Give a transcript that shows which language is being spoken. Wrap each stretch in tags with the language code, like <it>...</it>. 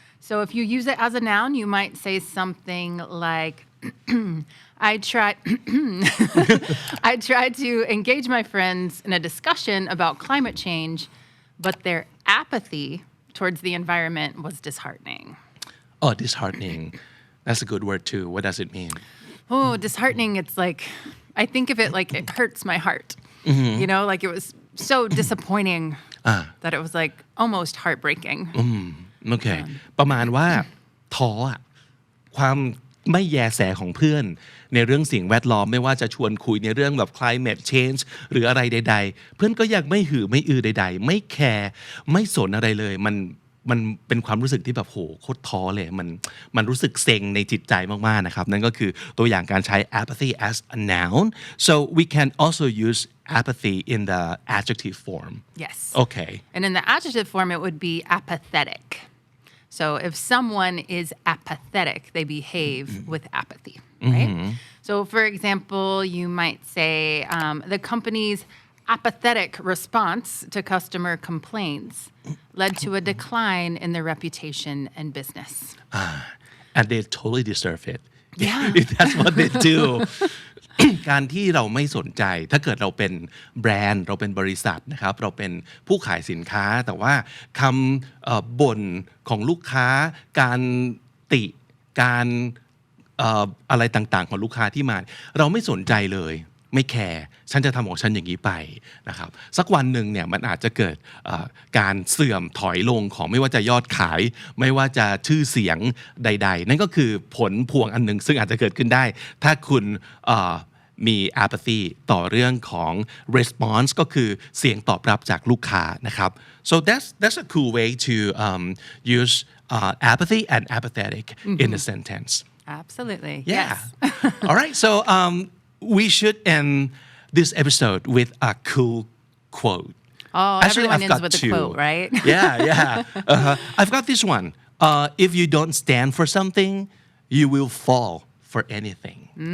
<en>So if you use it as a noun, you might say something like, I tried to engage my friends in a discussion about climate change, but their apathy towards the environment was disheartening. Oh, disheartening. That's a good word too. What does it mean? Oh, disheartening. It's like, I think of it like it hurts my heart. Like it was so disappointing that it was like almost heartbreaking</en> <th>โอเคประมาณว่าท้ออะความไม่แยแสของเพื่อนในเรื่องสิ่งแวดล้อมไม่ว่าจะชวนคุยในเรื่องแบบ climate change หรืออะไรใดๆเพื่อนก็ยังไม่หือไม่อือใดๆไม่แคร์ไม่สนอะไรเลยมันเป็นความรู้สึกที่แบบโหโคตรท้อเลยมันรู้สึกเซ็งในจิตใจมากๆนะครับนั่นก็คือตัวอย่างการใช้ apathy as a noun</th> <en>so we can also use apathy in the adjective form yes okay and in the adjective form it would be apathetic so if someone is apathetic they behave with apathy right so for example you might say the company's apathetic response to customer complaints led to a decline in their reputation and business. And they totally deserve it. Yeah. If that's what they do.</en> <th>การที่เราไม่สนใจถ้าเกิดเราเป็นแบรนด์เราเป็นบริษัทนะครับเราเป็นผู้ขายสินค้าแต่ว่าคำบ่นของลูกค้าการติการ อะไรต่างๆของลูกค้าที่มาเราไม่สนใจเลยไม่แคร์ฉันจะทำของฉันอย่างนี้ไปนะครับสักวันหนึ่งเนี่ยมันอาจจะเกิดการเสื่อมถอยลงของไม่ว่าจะยอดขายไม่ว่าจะชื่อเสียงใดๆนั่นก็คือผลพวงอันหนึ่งซึ่งอาจจะเกิดขึ้นได้ถ้าคุณมี apathy ต่อเรื่องของ response ก็คือเสียงตอบรับจากลูกค้านะครับ</th> <en>so that's a cool way to use apathy and apathetic in a sentence Absolutely yeah yes all right so we should end this episode with a cool quote. Oh, Actually, everyone I've ends got with two. a quote, right? Yeah. I've got this one. If you don't stand for something, you will fall for anything.</en>